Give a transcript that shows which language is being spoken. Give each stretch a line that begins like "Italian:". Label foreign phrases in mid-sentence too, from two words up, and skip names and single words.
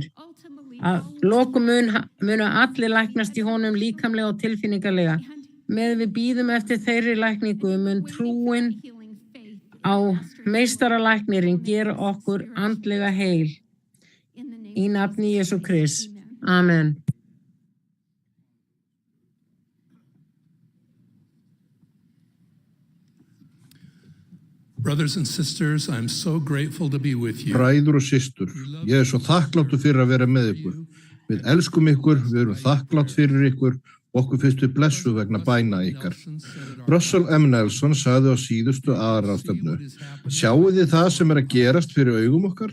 Icelandic: Að lokum munu allir læknast í honum líkamlega og tilfinningarlega. Meðan við bíðum eftir þeirri lækningu mun trúin á meistaralæknirinn gera okkur andlega heil. Í nafni Jesú Krist. Amen.
English: Brothers and sisters, I'm so grateful to be with you.
Icelandic: Bræður og systur, ég svo þakkláttur fyrir að vera með ykkur. Við elskum ykkur, við erum þakklátt fyrir ykkur og okkur finnst við blessuð vegna bæna ykkar. Russell M. Nelson sagði á síðustu aðalráðstefnu: Sjáið þið það sem að gerast fyrir augum okkar?